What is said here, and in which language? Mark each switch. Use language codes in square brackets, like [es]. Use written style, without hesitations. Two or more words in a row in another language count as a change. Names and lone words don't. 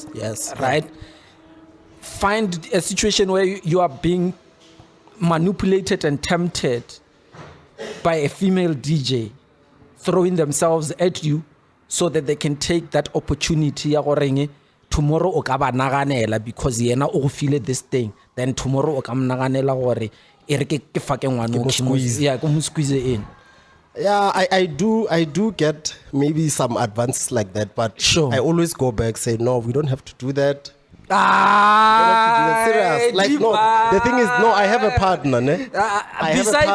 [en] Yes. right? Find a situation where you are being manipulated and tempted by a female DJ throwing themselves at you so that they can take that opportunity tomorrow [nso] o ka ba naganela [en] because [nso] yena o [en] feel this thing, then tomorrow [nso] o ka mnaganela gore e re ke fa ke ngwana o [en] squeeze in. Yeah, I do get maybe some advances like that, but Sure. I always go back, say no, we don't have to do that. Serious. Like no, the thing is no, I have a partner, ne? I have a besides